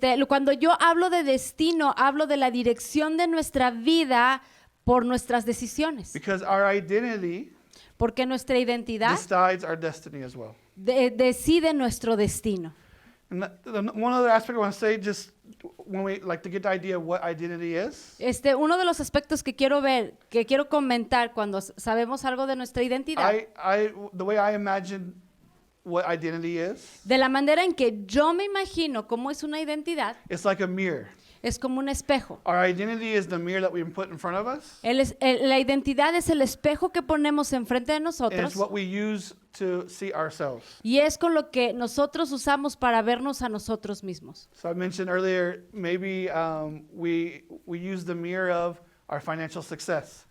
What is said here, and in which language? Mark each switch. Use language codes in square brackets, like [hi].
[es] Cuando yo hablo de destino, hablo de la dirección de nuestra vida por nuestras decisiones. [en] Because our identity [es] Porque nuestra identidad [en] decides our destiny as well. [es] decide nuestro destino. [en] And one other aspect I want to say, just when we like to get the idea of what identity is, [es] Uno de los aspectos que quiero comentar cuando sabemos algo de nuestra identidad, [en] the way I imagine what identity is, [es] de la manera en que yo me imagino cómo es una identidad, [en] it's like a mirror. [es] es como un espejo. [en] Our identity is the mirror that we put in front of us, [es] La identidad es el espejo que ponemos enfrente de [en] and it's [es] nosotros [en] what we use to see ourselves. [es] y es con lo que nosotros usamos para vernos a nosotros mismos. [en] So I mentioned earlier, maybe we use the mirror of our financial success.